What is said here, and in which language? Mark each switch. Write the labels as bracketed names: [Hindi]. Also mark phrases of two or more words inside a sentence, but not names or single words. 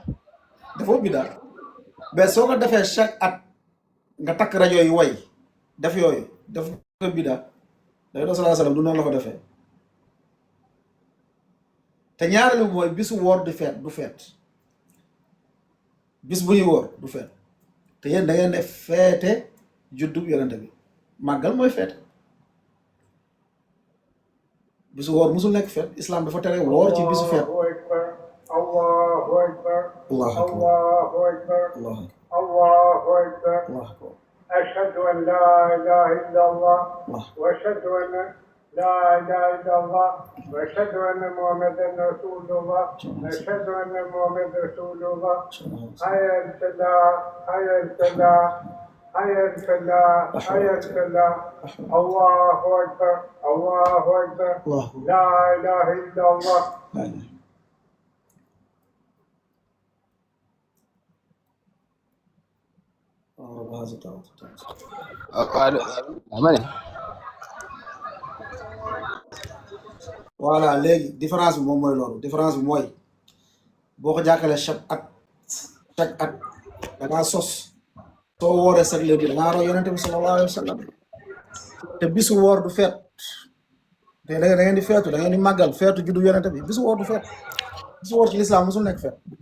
[Wolof] dafa bida mais soo ko defee chaque at nga takk rajo yi way def yooyu dafa bida day doo salaa salaam du noonu la ko defee te ñaareelu mooy bisu woor du feet bis bu ñuy woor du feet te yéen da ngeen ne feete juddu yonente bi màggal mooy feete bisu woor musul nekk feet islam dafa tere woor ci bisu feet. [Arabic] الله أكبر. الله أكبر. الله أكبر. الله أكبر. الله أكبر. الله أكبر. أشهد أن لا إله إلا الله وأشهد أن لا إله إلا الله وأشهد أن محمدا رسول الله أشهد أن محمدا رسول الله حي على الصلاة حي على الصلاة حي على الصلاة حي على الصلاة الله أكبر الله أكبر لا إله إلا الله. [Wolof] ma ne. voilà léegi différence bi moom mooy loolu différence bi mooy boo ko jàkkalee chaque at da ngaa sos soo wooree chaque lundi da ngaa roy yonente bi [Arabic] صلى الله عليه وسلم [Wolof] te bisu woor du feet te da ngeen di feetu da ngeen di màggal feetu juddu yonente bi bisu woor du feet bisu woor ci lislaam musul nekk feet.